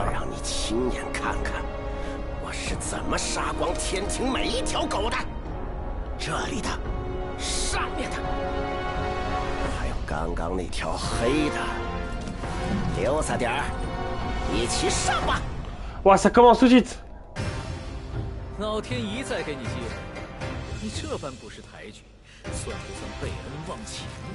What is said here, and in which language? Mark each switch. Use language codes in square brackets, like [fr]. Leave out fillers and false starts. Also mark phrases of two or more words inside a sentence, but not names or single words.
[zh] 让你亲眼看看我是怎么杀光天庭每一条狗的，这里的，上面的。刚刚那条黑的，留下点儿，一起上吧！ [fr] 哇 ，ça commence tout de suite！ [zh] 老天一再给你机会，你这般不识抬举，算不算背恩忘情